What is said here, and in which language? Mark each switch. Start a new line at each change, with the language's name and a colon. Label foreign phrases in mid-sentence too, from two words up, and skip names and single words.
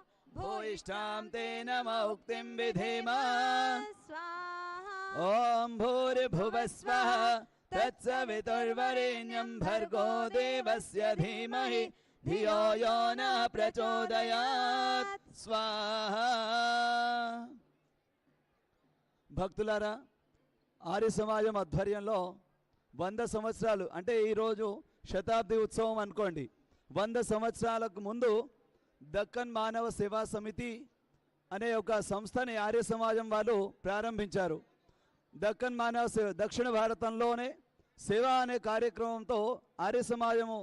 Sanskrit: भूयिष्ठां तेन मौक्तिं विधेम स्वाहा ओम भूर्भुवस्वः तत्सवितुर्वरेण्यं भर्गो देवस्य धीमहि धियो यो न प्रचोदयात् स्वाहा
Telugu: భక్తులారా ఆర్య సమాజం ఆధ్వర్యంలో 100 సంవత్సరాలు అంటే ఈ రోజు శతాబ్ది ఉత్సవం అనుకోండి 100 సంవత్సరాలకు ముందు దక్కన్ మానవ సేవా సమితి అనే ఒక సంస్థని ఆర్య సమాజం వాళ్ళు ప్రారంభించారు దక్కన్ మానవ సేవ దక్షిణ భారతంలోనే సేవ అనే కార్యక్రమంతో ఆర్య సమాజము